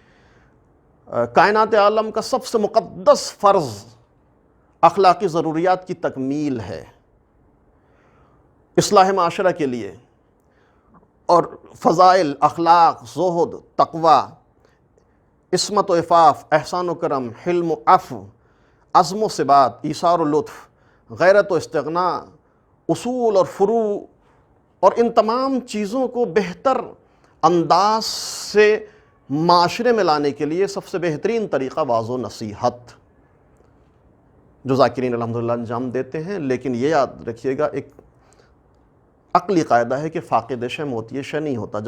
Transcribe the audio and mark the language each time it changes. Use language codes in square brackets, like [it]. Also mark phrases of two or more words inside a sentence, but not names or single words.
[ur] کائنات عالم کا سب سے مقدس فرض اخلاقی ضروریات کی تکمیل ہے، اصلاح معاشرہ کے لیے، اور فضائل، اخلاق، زہد، تقوی، عصمت و عفاف، احسان و کرم، حلم و عفو، عزم و ثبات، ایثار و لطف، غیرت و استغناء، اصول اور فروع، اور ان تمام چیزوں کو بہتر انداز سے معاشرے میں لانے کے لیے سب سے بہترین طریقہ واعظ و نصیحت جو ذاکرین الحمدللہ انجام دیتے ہیں۔ لیکن یہ یاد رکھیے گا، ایک عقلی قاعدہ ہے کہ فاقد شے موتی شے نہیں ہوتا۔